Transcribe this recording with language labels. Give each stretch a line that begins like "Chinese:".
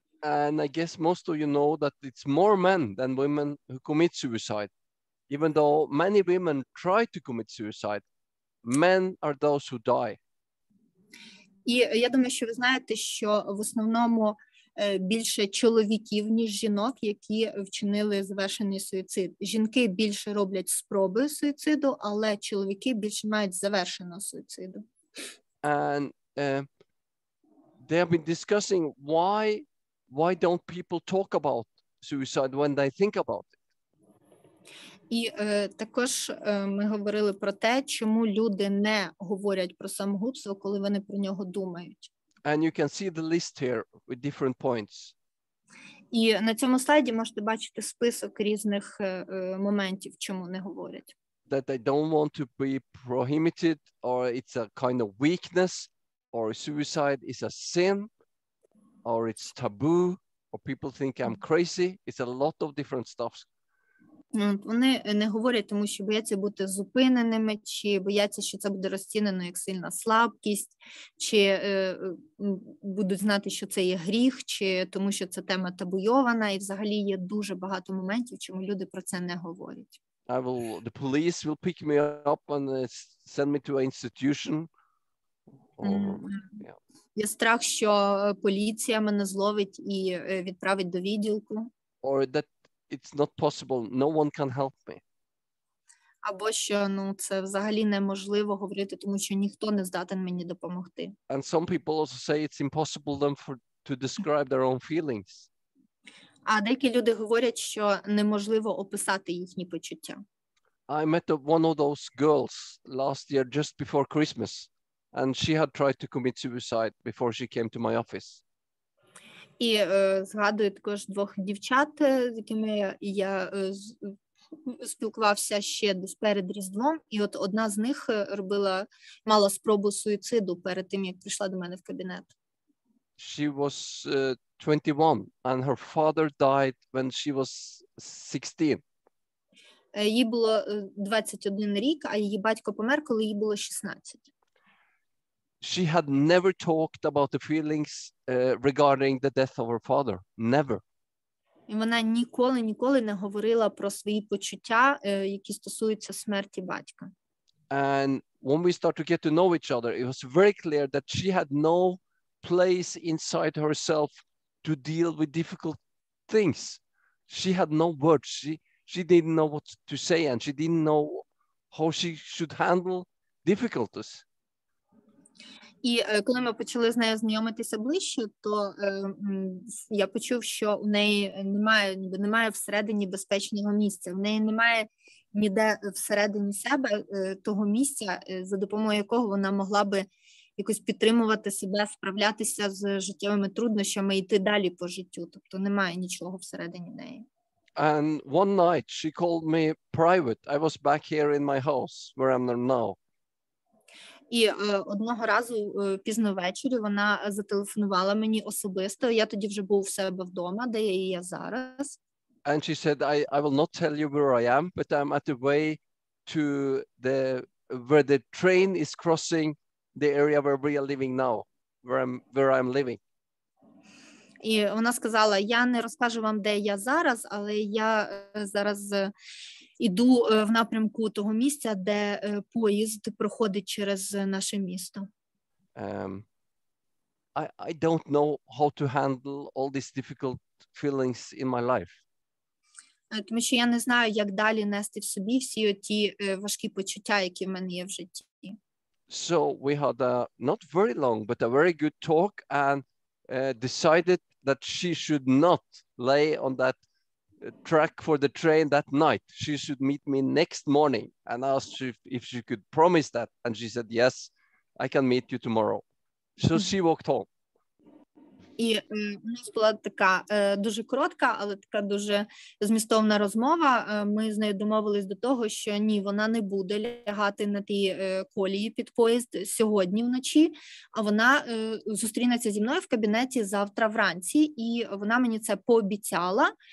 English: And I guess most of you know that it's more men than women who commit suicide. Even though many women try to commit suicide, men are those who die.
Ukrainian: І я думаю, що ви знаєте, що в основному більше чоловіків, ніж жінок, які вчинили завершений суїцид. Жінки більше роблять спроби суїциду, але чоловіки більше мають завершеного суїциду.
English: And they have been discussing why don't people talk about suicide when they think about it.
Ukrainian: І також ми говорили про те, чому люди не говорять про самогубство, коли вони про нього думають.
English: And you can see the list here with different points.
Ukrainian: І на цьому слайді можете бачити список різних моментів, чому не говорять.
English: That they don't want to be prohibited, or it's a kind of weakness, or suicide is a sin, or it's taboo, or people think I'm crazy. It's a lot of different stuff.
Ukrainian: Вони не говорять, тому що бояться бути зупиненими, чи бояться, що це буде розцінено як сильна слабкість, чи будуть знати, що це є гріх, чи тому що це тема табуйована, і взагалі є дуже багато моментів, чому люди про це не говорять.
English: The police will pick me up and send me to an institution.
Ukrainian: Є страх, що поліція мене зловить і відправить до відділку.
English: Or that it's not possible, no one can help me.
Ukrainian: Або що це взагалі неможливо говорити, тому що ніхто не здатен мені допомогти.
English: And some people also say it's impossible to describe their own feelings.
Ukrainian: А деякі люди говорять, що неможливо описати їхні почуття.
English: I met one of those girls last year just before Christmas, and she had tried to commit suicide before she came to my office.
Ukrainian: І згадую також двох дівчат, з якими я спілкувався ще десь перед Різдвом, і от одна з них мала спробу суїциду перед тим, як прийшла до мене в кабінет.
English: She was 21 and her father died when she was 16.
Ukrainian: Їй було 21 рік, а її батько помер, коли їй було 16.
English: She had never talked about the feelings regarding the death of her father. Never.
Ukrainian: І вона ніколи не говорила про свої почуття, які стосуються смерті батька.
English: And when we start to get to know each other, it was very clear that she had no place inside herself to deal with difficult things. She had no words. She didn't know what to say, and she didn't know how she should handle difficulties.
Ukrainian: І коли ми почали з нею знайомитися ближче, то я почув, що у неї немає всередині безпечного місця. В неї немає ніде всередині себе того місця, за допомогою якого вона могла би якось підтримувати себе, справлятися з життєвими труднощами і йти далі по життю. Тобто немає нічого всередині неї.
English: And one night she called me private. I was back here in my house where I'm now.
Ukrainian: І одного разу пізно ввечері вона зателефонувала мені особисто. Я тоді вже був в себе вдома, де я є зараз.
English: And she said, I will not tell you where I am, but I'm at the way to where the train is crossing the area where we are living now, where I'm living.
Ukrainian: І вона сказала, я не розкажу вам, де я зараз, але я зараз іду в напрямку того місця, де поїзд проходить через наше місто.
English: I don't know how to handle all these difficult feelings in my life.
Ukrainian: Тому що я не знаю, як далі нести в собі всі ті важкі почуття, які в мене є в житті.
English: So we had a not very long, but a very good talk, and decided that she should not lay on that track for the train that night. She should meet me next morning, and asked if she could promise that, and she said, yes, I can meet you tomorrow. So she walked home.
Ukrainian: І у нас була така дуже коротка, але така дуже змістовна розмова. Ми з нею домовились до того, що ні, вона не буде лягати на тій колії під поїзд сьогодні вночі, а вона зустрінеться зі мною в кабінеті завтра вранці, і вона мені це пообіцяла.